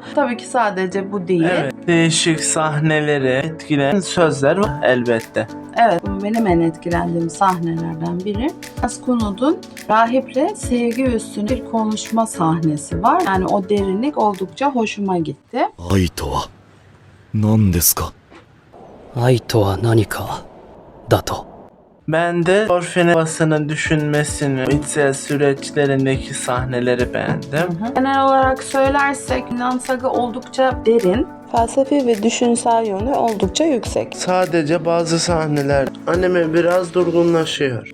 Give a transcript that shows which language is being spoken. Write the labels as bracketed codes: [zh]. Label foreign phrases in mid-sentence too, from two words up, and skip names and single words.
[tr] Tabii ki sadece bu değil. Evet, değişik sahneleri etkileyen sözler var elbette. Evet, bu benim en etkilendiğim sahnelerden biri. Askunud'un rahiple sevgi üstüne bir konuşma sahnesi var. Yani o derinlik oldukça hoşuma gitti. [ja] 愛とは何ですか？愛とは何かだと。 [tr] Ben de Thorfinn'in babasının düşünmesini, içsel süreçlerindeki sahneleri beğendim. Genel olarak söylersek Vinland Saga oldukça derin. Felsefi ve düşünsel yönü oldukça yüksek. Sadece bazı sahneler anime biraz durgunlaşıyor.